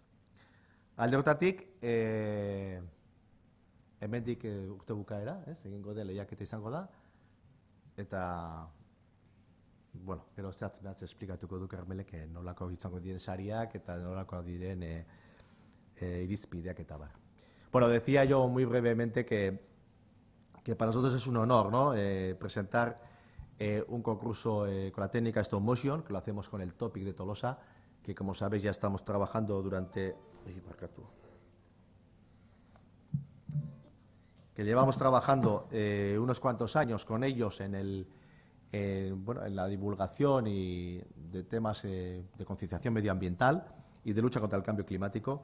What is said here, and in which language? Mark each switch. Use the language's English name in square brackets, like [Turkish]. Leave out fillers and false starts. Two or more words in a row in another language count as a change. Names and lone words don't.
[Basque] Alde horretatik, hemendik urte bukaera, egingo den lehiaketa izango da, eta, gero zehatz esplikatuko du Karmelek nolako izango diren sariak eta nolako diren irizpideak eta bar. [Spanish] Bueno, decía yo muy brevemente que para nosotros es un honor, ¿no? Presentar un concurso con la técnica [English] Stop Motion, [Spanish] que lo hacemos con el Topic de Tolosa, que como sabéis ya estamos trabajando llevamos trabajando unos cuantos años con ellos en la divulgación y de temas de concienciación medioambiental y de lucha contra el cambio climático.